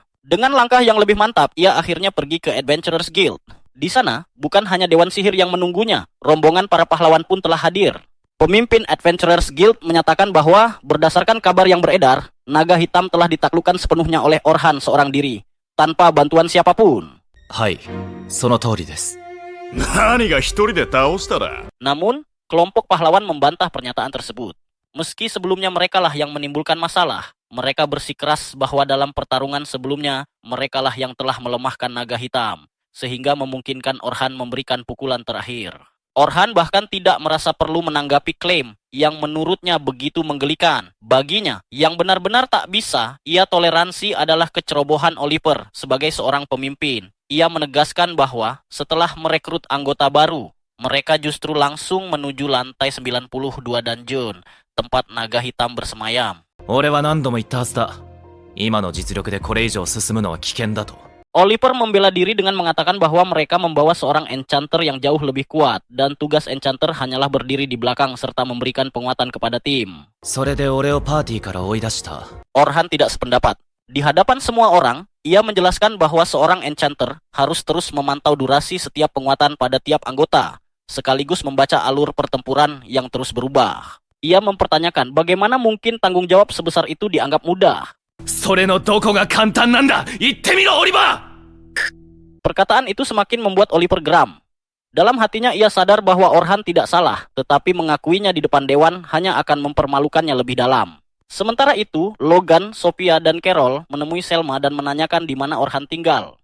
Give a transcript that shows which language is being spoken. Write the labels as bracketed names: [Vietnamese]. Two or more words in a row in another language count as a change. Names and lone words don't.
[Indonesian] Dengan langkah yang lebih mantap, ia akhirnya pergi ke Adventurers Guild. Di sana, bukan hanya Dewan Sihir yang menunggunya, rombongan para pahlawan pun telah hadir. Pemimpin Adventurers Guild menyatakan bahwa berdasarkan kabar yang beredar, naga hitam telah ditaklukkan sepenuhnya oleh Orhan seorang diri, tanpa bantuan siapapun. [Japanese] はい、その通りです。何が一人で倒したら。 [Indonesian] Namun, kelompok pahlawan membantah pernyataan tersebut. Meski sebelumnya merekalah yang menimbulkan masalah, mereka bersikeras bahwa dalam pertarungan sebelumnya, merekalah yang telah melemahkan naga hitam, sehingga memungkinkan Orhan memberikan pukulan terakhir. Orhan bahkan tidak merasa perlu menanggapi klaim yang menurutnya begitu menggelikan. Baginya, yang benar-benar tak bisa ia toleransi adalah kecerobohan Oliver sebagai seorang pemimpin. Ia menegaskan bahwa setelah merekrut anggota baru, mereka justru langsung menuju lantai 92 dungeon, tempat naga hitam bersemayam. [Japanese] 俺は何度も言ったはずだ。今の実力でこれ以上進むのは危険だと。 [Indonesian] Oliver membela diri dengan mengatakan bahwa mereka membawa seorang enchanter yang jauh lebih kuat, dan tugas enchanter hanyalah berdiri di belakang serta memberikan penguatan kepada tim. [Japanese] それで俺をパーティーから追い出した。 [Indonesian] Orhan tidak sependapat. Di hadapan semua orang, ia menjelaskan bahwa seorang enchanter harus terus memantau durasi setiap penguatan pada tiap anggota, sekaligus membaca alur pertempuran yang terus berubah. Ia mempertanyakan bagaimana mungkin tanggung jawab sebesar itu dianggap mudah. [Japanese] それのどこが簡単なんだ。言ってみろ、オリバー。 [Indonesian] Perkataan itu semakin membuat Oliver geram. Dalam hatinya ia sadar bahwa Orhan tidak salah, tetapi mengakuinya di depan dewan hanya akan mempermalukannya lebih dalam. Sementara itu, Logan, Sophia, dan Carol menemui Selma dan menanyakan di mana Orhan tinggal.